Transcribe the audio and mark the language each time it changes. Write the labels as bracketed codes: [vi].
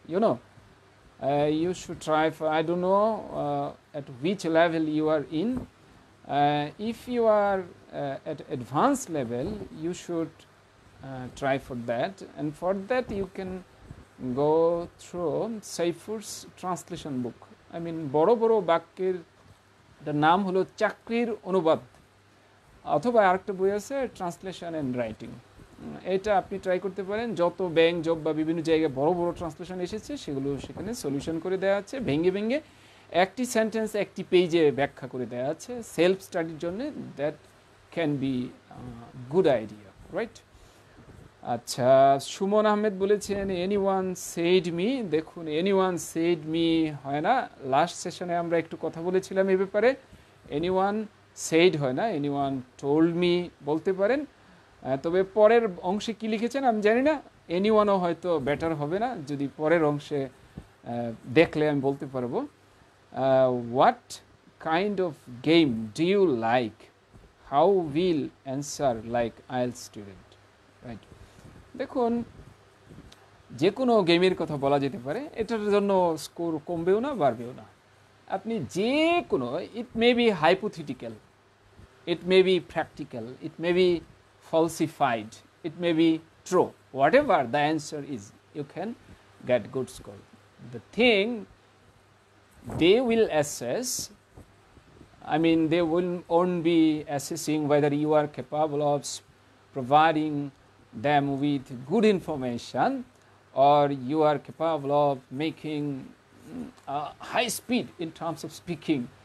[en] You know, you should try for, I don't know at which level you are in. If you are at advanced level, you should try for that, and for that you can go through Saifur's translation book. I mean, [bn] বড় বড় বাক্যের নাম হলো চাকরির অনুবাদ, অথবা আরেকটা বই আছে ট্রান্সলেশন অ্যান্ড রাইটিং। এটা আপনি ট্রাই করতে পারেন। যত ব্যাংক জব বা বিভিন্ন জায়গায় বড় বড় ট্রান্সলেশন এসেছে সেগুলো সেখানে সলিউশন করে দেওয়া আছে, ভেঙে ভেঙে একটি সেন্টেন্স একটি পেজে ব্যাখ্যা করে দেওয়া আছে সেলফ স্টাডির জন্য। [en] That can be good idea, right? [bn] আচ্ছা, সুমন আহমেদ বলেছেন [en] Anyone said me. [bn] দেখুন, [en] anyone said me [bn] হয় না। লাস্ট সেশনে আমরা একটু কথা বলেছিলাম এ ব্যাপারে। [en] anyone said [bn] হয় না, [en] anyone told me [bn] বলতে পারেন। তবে পরের অংশে কি লিখেছেন আমি জানি না, এনিওয়ানও হয়তো বেটার হবে না, যদি পরের অংশে দেখলে আমি বলতে পারবো। [en] What kind of game do you like? How will answer like IELTS student, right? [bn] দেখুন, যে কোনো গেমের কথা বলা যেতে পারে, এটার জন্য স্কোর কমবেও না বাড়বেও না। আপনি যে কোনো, [en] It may be hypothetical, it may be practical, it may be falsified, it may be true, whatever the answer is, you can get good score. The thing they will assess, I mean, they won't be assessing whether you are capable of providing them with good information or you are capable of making high speed in terms of speaking.